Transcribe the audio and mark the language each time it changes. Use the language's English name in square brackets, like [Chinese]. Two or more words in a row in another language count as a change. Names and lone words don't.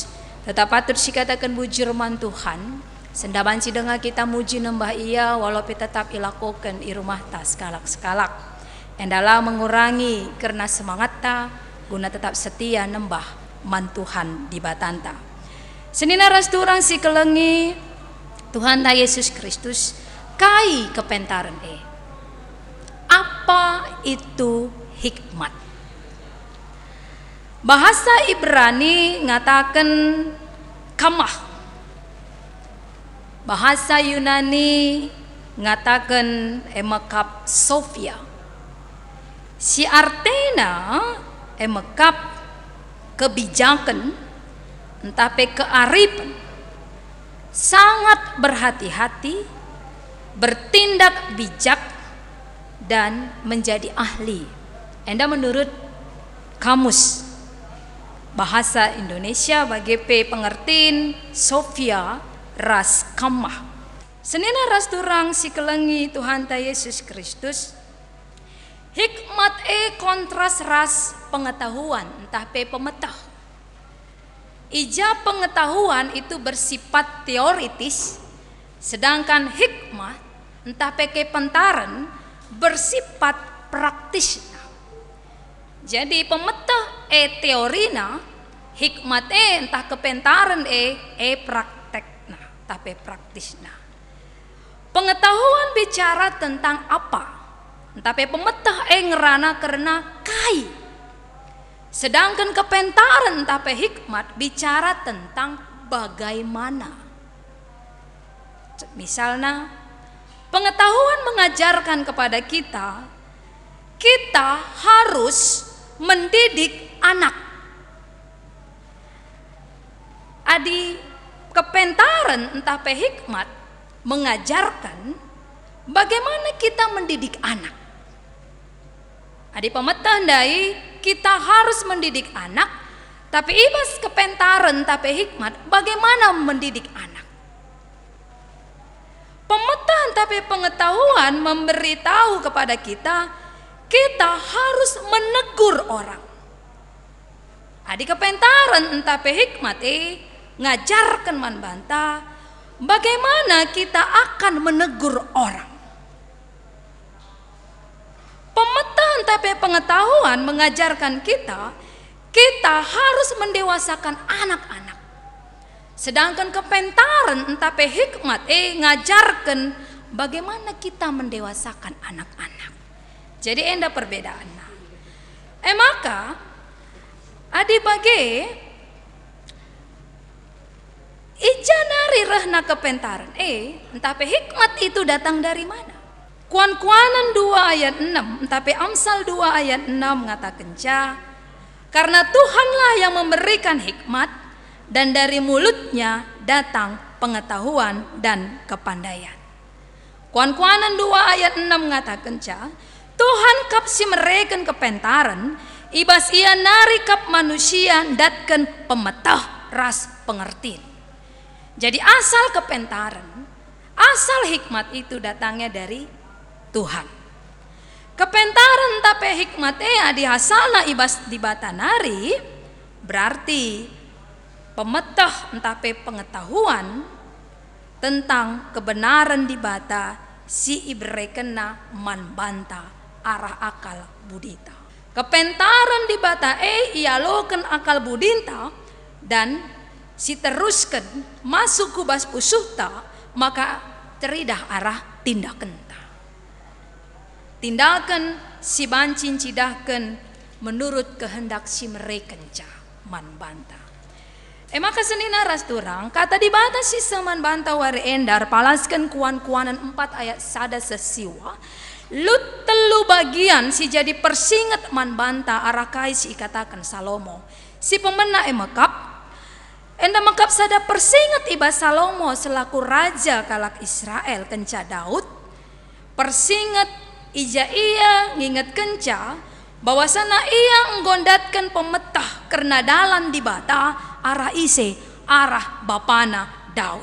[Batak Karo] Tetap patut si katakan bujur man Tuhan. Sendaban si dengar kita muji nembah ia walaupun tetap ilakukan i rumah ta skalak-skalak. Endalah [Indonesian] mengurangi karena semangat [Batak Karo] ta [Indonesian] guna tetap setia [Batak Karo] nembah man Tuhan di batanta. Senina rasturang si kelengi Tuhan ta Yesus Kristus kai kepentaran [Indonesian] Apa itu hikmat? Bahasa Ibrani ngatakan kamah. Bahasa Yunani ngatakan emakap Sophia. [Batak Karo] Si artena emakap [Indonesian] kebijakan, entape kearifan, sangat berhati-hati, bertindak bijak, dan menjadi ahli. Enda menurut kamus bahasa Indonesia bagi pengertiin Sophia ras kamah. [Batak Karo] Senina ras turang si kelengi Tuhan ta Yesus Kristus. [Indonesian] Hikmat kontras [Batak Karo] ras pengetahuan, entah pemetah. [Indonesian] Ija pengetahuan itu bersifat teoritis, sedangkan hikmat entah pentaran bersifat praktis. [Batak Karo] Jadi pemetah teorina, hikmat entah kepentaran praktekna, tapi praktisna. [Indonesian] Pengetahuan bicara tentang apa? [Batak Karo] Tapi pemetah ngerana karena kai. [Indonesian] Sedangkan kepentaran tapi hikmat bicara tentang bagaimana. Misalnya, pengetahuan mengajarkan kepada kita harus mendidik anak. Adi kepentaran entah hikmat mengajarkan bagaimana kita mendidik anak. [Batak Karo] Adi pemetah ndai [Indonesian] kita harus mendidik anak, tapi [Batak Karo] ibas kepentaran [Indonesian] tapi hikmat bagaimana mendidik anak. Pemetah tapi pengetahuan memberitahu kepada kita harus menegur orang. Adi kepentaran tapi hikmat ngajarkan manbanta bagaimana kita akan menegur orang. Pemetaan tapi pengetahuan mengajarkan kita harus mendewasakan anak-anak. Sedangkan kepentaran tapi hikmat ngajarkan bagaimana kita mendewasakan anak-anak. Jadi enda perbedaannya. [Batak Karo] Maka adi bage ija nari rehna kepentaran tapi [Indonesian] hikmat itu datang dari mana? Kuan-kuanan 2 ayat 6, tapi Amsal 2 ayat 6 mengatakan karena Tuhanlah yang memberikan hikmat dan dari mulutnya datang pengetahuan dan kepandaian. [Batak Karo] Kuan-kuanan 2 ayat 6 mengatakan Tuhan kap si mereken kepentaran, ibas ia nari kap manusia datkan pemetah ras pengertian. [Indonesian] Jadi asal kepentaran, asal hikmat itu datangnya dari Tuhan. [Batak Karo] Kepentaran tapi hikmat adi hasalna ibas di batanari berarti pemetah tapi pengetahuan [Indonesian] tentang kebenaran [Batak Karo] di bata si ibrekena manbanta arah akal budita. Kepentaran di bata ialokan akal budinta dan si teruskan masuk kubas pusuhta maka teridah arah tindakan. Tindakan si bancin cidahkan [Indonesian] menurut kehendak [Batak Karo] si mereka manbanta. Maka senina ras turang kata dibata si seman banta wari endar palaskan kuan-kuanan 4 ayat sada sesiwa lut telu bagian si jadi persingat manbanta arakai si ikatakan Salomo si pemena emakap enda makap sada persingat iba Salomo [Indonesian] selaku raja [Batak Karo] kalak Israel kenca Daud persingat ija ia nginget kenca bahwasana ia nggondatkan pemetah karena dalan di bata arah ise arah bapana Daud.